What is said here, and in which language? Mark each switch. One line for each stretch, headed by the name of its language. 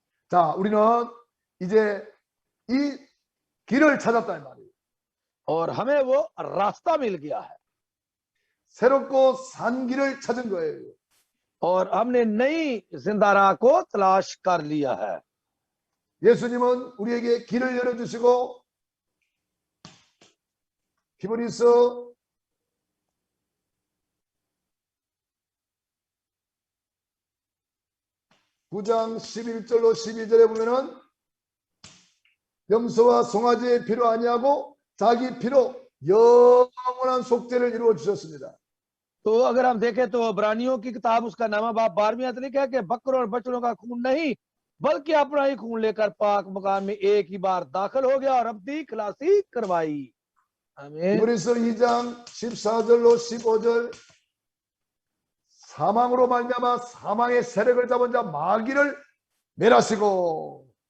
Korean: 자, 우리는 이제 이 길을 찾았단 말이에요.
Hindi: और हमें वो रास्ता मिल गया है
Korean: 새롭고 산 길을 찾은 거예요.
Hindi: और हमने नई जिंदा राह को तलाश कर लिया है।
Korean: 예수님은 우리에게 길을 열어주시고 히브리서 9장 11절로 12절에 보면은 염소와 송아지의 피로 아니하고 자기 피로 영원한 속죄를 이루어 주셨습니다.
Hindi: तो अगर हम देखें तो इब्रानियों की किताब उसका नामा बाप 12वीं आयत लिखा है कि बकरों और बछड़ों का खून नहीं बल्कि अपना ही खून लेकर पाक मकान में एक ही बार दाखिल हो गया और अब्दी खलासी करवाई। आमीन।
Korean: 히브리서 2장 14절로 15절 사망으로 말미암아 사망의 세력을 잡은 자 마귀를 멸하시고